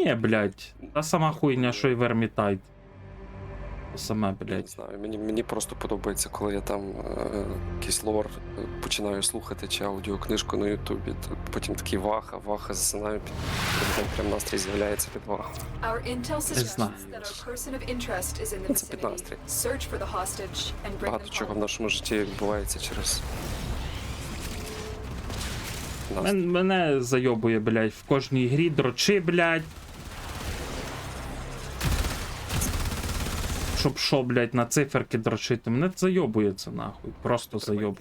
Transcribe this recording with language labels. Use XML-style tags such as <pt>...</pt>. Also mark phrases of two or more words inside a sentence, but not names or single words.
<uk>ні, блядь. Та сама хуйня, що і Vermintide. То саме, не блядь. знаю, мені просто подобається, коли я там якийсь лор починаю слухати чи аудіокнижку на Ютубі, то потім такий ваха, засинаю, прям настрій з'являється під ваху.</uk> <en>Our intel</en> <uk>знаю.</uk> <en>suggests that our person of interest is in the</en> <uk>Це під</uk> <en>vicinity.</en> <uk>настрій.</uk> <en>Search for the hostage and bring</en> <uk>Багато</uk> <en>them</en> <uk>чого в</uk> <en>home.</en> <uk>нашому житті відбувається через настрій. Мене зайобує, блядь, в кожній грі дрочи, блядь. Щоб що, блядь, на циферки дрочити. Мене зайобує це нахуй. Просто зайоб.</uk>